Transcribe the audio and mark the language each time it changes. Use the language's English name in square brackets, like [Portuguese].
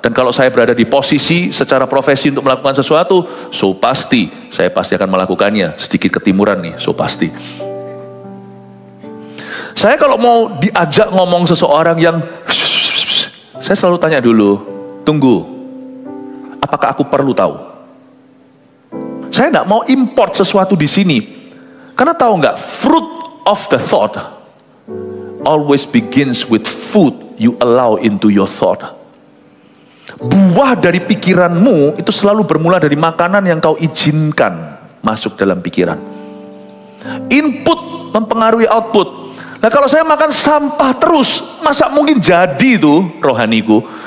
[Indonesian] Dan kalau saya berada di posisi secara profesi untuk melakukan sesuatu, so pasti, saya pasti akan melakukannya. Sedikit ketimuran nih, so pasti. Saya kalau mau diajak ngomong seseorang yang, saya selalu tanya dulu, tunggu, apakah aku perlu tahu? Saya nggak mau import sesuatu di sini. Karena tahu nggak, [English] fruit of the thought always begins with food you allow into your thought. [Indonesian] Buah dari pikiranmu itu selalu bermula dari makanan yang kau izinkan masuk dalam pikiran. Input mempengaruhi output. Nah kalau saya makan sampah terus, masa mungkin jadi tuh rohaniku?